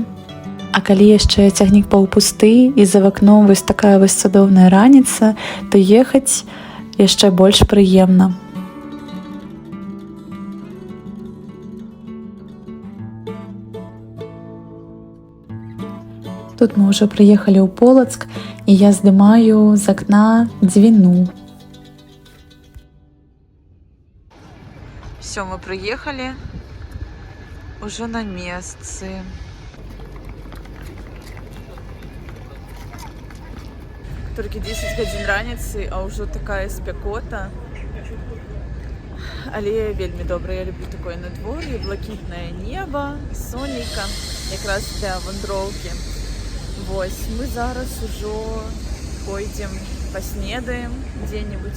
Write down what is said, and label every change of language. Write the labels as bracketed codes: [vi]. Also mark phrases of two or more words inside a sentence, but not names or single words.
[be] А калі яшчэ цягнік паўпусты і за вакном вось такая вось цудоўная раніца, то ехаць яшчэ больш прыемна. Тут мы ўжо прыехалі ў Полацк, і я здымаю з акна Двіну. [ru] Все, мы приехали уже на месцы. [be] Только 10 гадзін раніцы, а ўжо такая спякота. Але вельмі добра, я люблю такое надвор'е, блакітнае неба, сонейка, якраз для вандроўкі. Вось, мы зараз ужо пойдзем паснедаем дзе-небудзь.